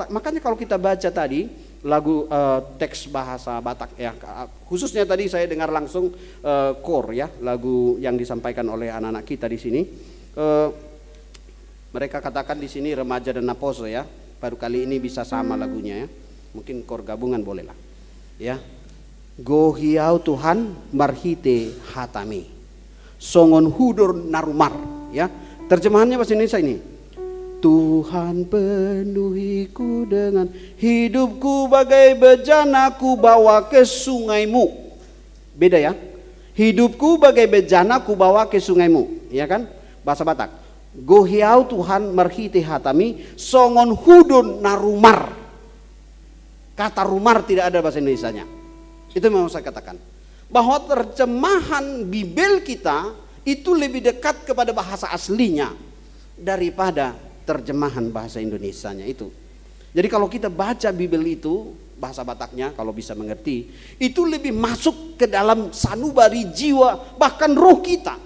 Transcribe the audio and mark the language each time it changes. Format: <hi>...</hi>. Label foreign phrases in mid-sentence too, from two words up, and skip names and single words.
<id>Makanya kalau kita baca tadi lagu teks bahasa Batak, ya, khususnya tadi saya dengar langsung kor, ya, lagu yang disampaikan oleh anak-anak kita di sini. Mereka katakan di sini remaja dan naposo, ya, baru kali ini bisa sama lagunya, ya. Mungkin kor gabungan bolehlah, ya.</id> <bbc>Go hiau Tuhan marhite hatami, songon hudur narumar,</bbc> <id>ya. Terjemahannya bahasa Indonesia ini. Tuhan penuhiku dengan hidupku bagai bejana ku bawa ke sungaimu. Beda, ya. Hidupku bagai bejana ku bawa ke sungaimu, ya kan? Bahasa Batak.</id> <bbc>Go hiau Tuhan marhite hatami, songon hudun narumar.</bbc> <id>Kata rumar tidak ada bahasa Indonesianya. Itu memang saya katakan bahwa terjemahan Bibel kita itu lebih dekat kepada bahasa aslinya daripada terjemahan bahasa Indonesianya itu. Jadi kalau kita baca Bibel itu bahasa Bataknya, kalau bisa mengerti, itu lebih masuk ke dalam sanubari jiwa bahkan roh kita.</id>